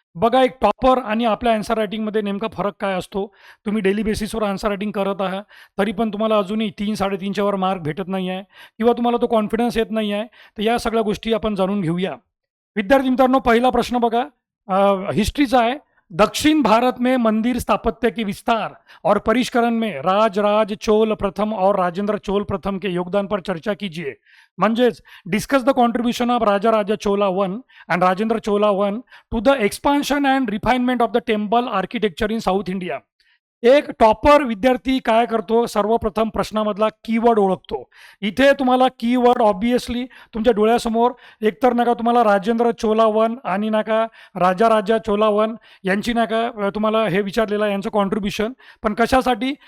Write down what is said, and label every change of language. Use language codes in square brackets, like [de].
[mr] बघा, एक टॉपर आणि आपल्या आन्सर रायटिंगमध्ये नेमका फरक काय असतो. तुम्ही डेली बेसिसवर आन्सर रायटिंग करत आहात, तरी पण तुम्हाला अजूनही 3-3.5च्या वर मार्क भेटत नाही आहे किंवा तुम्हाला तो कॉन्फिडन्स येत नाही आहे. तर या सगळ्या गोष्टी आपण जाणून घेऊया. विद्यार्थी मित्रांनो, पहिला प्रश्न बघा, हिस्ट्रीचा आहे. [hi] दक्षिण भारत में मंदिर स्थापत्य के विस्तार और परिष्करण में राज चोल प्रथम और राजेंद्र चोल प्रथम के योगदान पर चर्चा कीजिए. [en] म्हणजेच discuss the contribution of Raja Chola one and Rajendra Chola one to the expansion and refinement of the temple architecture in south India. [mr] एक टॉपर विद्यार्थी काय करतो, सर्वप्रथम प्रश्नामधला कीवर्ड ओळखतो. इथे तुम्हाला कीवर्ड ऑब्विसली तुमच्या डोळ्यासमोर एकतर नका तुम्हाला राजेंद्र चोला वन आणि नका राजा चोला वन यांची नका तुम्हाला हे विचारलेलं आहे यांचं कॉन्ट्रीब्युशन. पण कशासाठी?